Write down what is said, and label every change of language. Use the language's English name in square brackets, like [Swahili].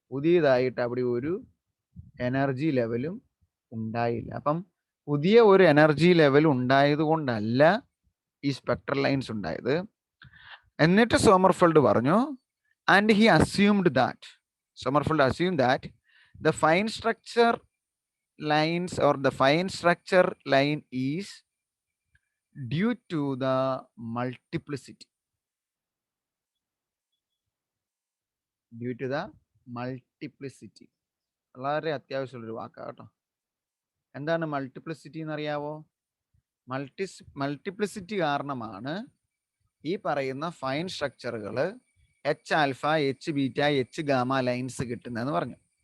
[Malayalam] പുതിയതായിട്ട് അവിടെ ഒരു എനർജി ലെവലും ഉണ്ടായില്ല. അപ്പം പുതിയ ഒരു എനർജി ലെവൽ ഉണ്ടായത് കൊണ്ടല്ല ഈ സ്പെക്ട്രൽ ലൈൻസ് ഉണ്ടായത്. എന്നിട്ട് സോമർഫെൽഡ് പറഞ്ഞു, [English] And he assumed that, Sommerfeld assume that the fine structure lines or the fine structure line is due to the multiplicity. Due to the multiplicity. [Malayalam] വളരെ അത്യാവശ്യമുള്ളൊരു വാക്കാണ് കേട്ടോ. എന്താണ് മൾട്ടിപ്ലിസിറ്റി എന്നറിയാവോ? മൾട്ടിപ്ലിസിറ്റി കാരണമാണ് ഈ പറയുന്ന fine സ്ട്രക്ചറുകൾ H alpha, H beta, H gamma lines കിട്ടുന്നതെന്ന് പറഞ്ഞു.